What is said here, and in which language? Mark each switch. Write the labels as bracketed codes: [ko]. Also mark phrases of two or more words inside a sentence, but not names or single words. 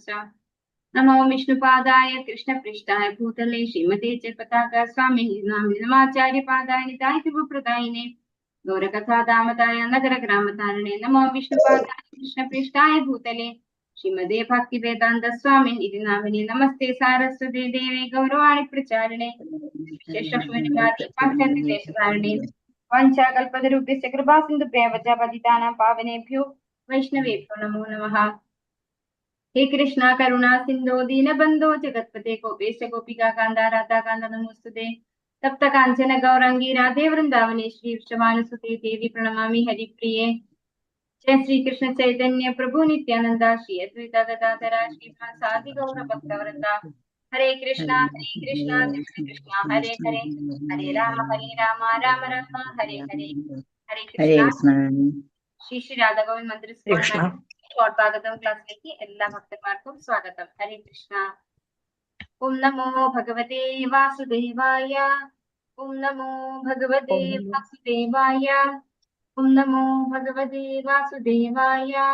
[sa] നമോ വിഷ്ണുപാദായ കൃഷ്ണപൃഷ്ഠായ ഭൂതലേ ശ്രീമതേ പതാക സ്വാമിനി നമാചാര്യപാദായ നിതായ ഗൗരകഥാദാമതായ നഗരഗ്രാമതാരണേ. നമോ വിഷ്ണുപാദായ കൃഷ്ണപൃഷ്ഠായ ഭൂതലേ ശ്രീമതേ ഭക്തിവേദാന്ത സ്വാമിൻ ഇതി നാമിനി. നമസ്തേ സാരസ്വതേ ദേവേ ഗൗരവാണി പ്രചാരിണേ പാശ്ചാത്യദേശധാരണേ വാഞ്ചാകൽപതരുഭ്യശ്ച കൃപാസിന്ധുഭ്യഃ പതിതാനാം പാവനേഭ്യോ വൈഷ്ണവേഭ്യോ നമോ നമഃ. हे कृष्णा करुणा सिंधो दीनबंधो जगत्पते गोपेश गोपिका कांदा राधा कांदा नमोस्तुते. तप्त कांचन गौरांगी राधे वृंदावनेश्वरी वृषभानुसुते देवी प्रणमामि हरिप्रिये. जय श्री कृष्ण चैतन्य प्रभु नित्यानंद श्री अद्वैत गदाधर श्रीवासादि गौर भक्तवृंदा. हरे कृष्णा कृष्ण कृष्ण हरे हरे हरे राम राम राम हरे हरे. हरे कृष्ण. [ml] श्री श्री राधा गोविंद मंदिर സ്വാഗതം ക്ലാസ്സിലേക്ക് എല്ലാ ഭക്തന്മാർക്കും സ്വാഗതം. [sa] ഹരേ കൃഷ്ണ. ഓം നമോ ഭഗവതേ വാസുദേവായ. ഓം നമോ ഭഗവതേ വാസുദേവായ. ഓം നമോ ഭഗവതേ വാസുദേവായ.